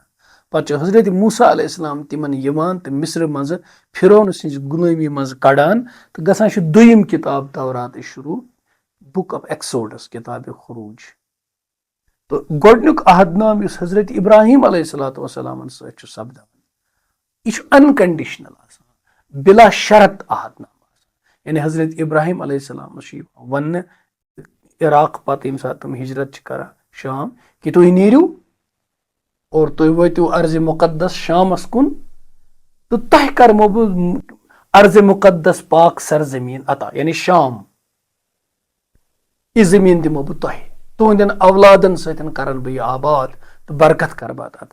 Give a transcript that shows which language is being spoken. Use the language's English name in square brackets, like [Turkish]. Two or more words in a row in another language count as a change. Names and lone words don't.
[Kashmiri] پتہٕ چھُ حضرت موسیٰ [Arabic] علیہ السلام [Kashmiri] تِمن یِوان تہٕ مصرٕ منٛزٕ فرعون سٕنٛزِ غلٲمی منٛز کڑان تہٕ گژھان چھِ دوٚیِم کِتاب توراتٕچ شروٗع، بُک آف ایکسوڈس، کِتابِ خروٗج. تہٕ گۄڈنیُک عہد نام یُس حضرت ابراہیم [Arabic] علیہ الصلوۃ والسلامن [Kashmiri] سۭتۍ چھُ سپدان، یہِ چھُ انکنڈیشنل آسان، بلا شرط عہد نام آسان. یعنی حضرت ابراہیم [Arabic] علیہ السلامس [Kashmiri] چھُ یِوان وننہٕ عراق پتہٕ ییٚمہِ ساتہٕ تِم ہجرت چھِ کران شام کہِ تُہۍ نیٖرِو اور تُہۍ وٲتِو ارضِ مُقدس شامس کُن تہٕ تۄہہِ کرمو بہٕ ارضِ مُقدس پاک سرزمیٖن عطا. یعنی شام، یہِ زٔمیٖن دِمو بہٕ تۄہہِ، تُہنٛدٮ۪ن اولادن سۭتۍ کرن بہٕ یہِ آباد تہٕ برکت کرٕ بہٕ اتھ عطا.